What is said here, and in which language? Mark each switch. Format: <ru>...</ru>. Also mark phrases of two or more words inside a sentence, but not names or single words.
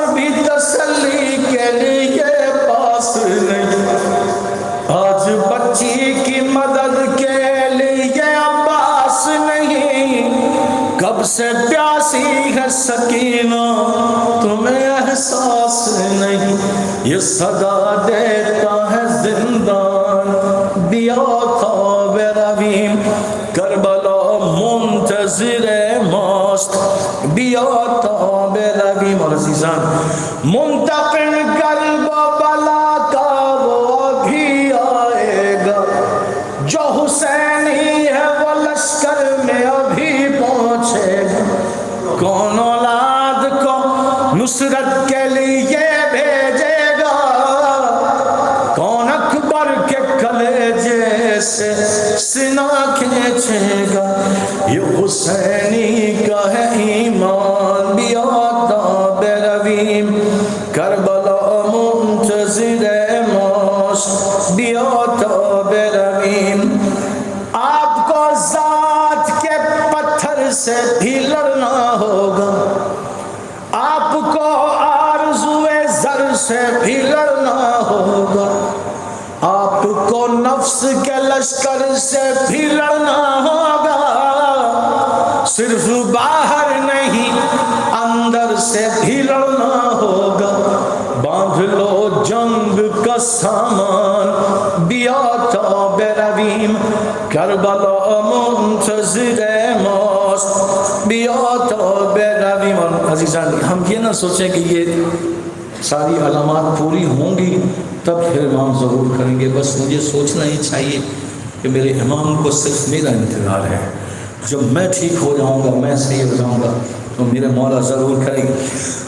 <ur>بھی تسلی کے لیے پاس نہیں، آج بچی کی مدد کے لیے عباس نہیں، کب سے پیاسی ہے سکینہ تمہیں احساس نہیں، یہ صدا دیتا ہے زندان</ur> <fa>بیا تاب رویم،</fa> <ur>کربلا منتظر موت</ur> <fa>بیا تاب رویم۔</fa> <ur>اور عزیزان منتقم قلب و بلا کا وہ بھی آئے گا، جو حسینی ہے وہ لشکر میں ابھی پہنچے گا، کون اولاد کو نصرت کے لیے بھیجے گا، کون اکبر کے کلیجے سے سینہ کھینچے گا، یہ حسینی کا ہے ایمان</ur> <fa>بیا تاب رویم،</fa> <ur>کربلا منتظر موت</ur> <fa>بیا تاب رویم۔</fa> <ur>آپ کو ذات کے پتھر سے بھی لڑنا ہوگا، آپ کو آرزوئے زر سے بھی لڑنا ہوگا، آپ کو نفس کے لشکر سے بھی لڑنا ہوگا، صرف باہر نہیں اندر سے بھی لڑنا ہوگا، باندھ لو جنگ کا سامان</ur> <fa>بیا تاب رویم،</fa> <ur>کربلا منتظر موت</ur> <fa>بیا تاب رویم۔</fa> <ur>اور عزیزان ہم یہ نہ سوچیں کہ یہ ساری علامات پوری ہوں گی تب پھر امام ظہور کریں گے، بس مجھے سوچنا ہی چاہیے کہ میرے امام کو صرف میرا انتظار ہے، جب میں ٹھیک ہو جاؤں گا، میں صحیح ہو جاؤں گا تو میرے مولا ضرور کریں گے۔</ur>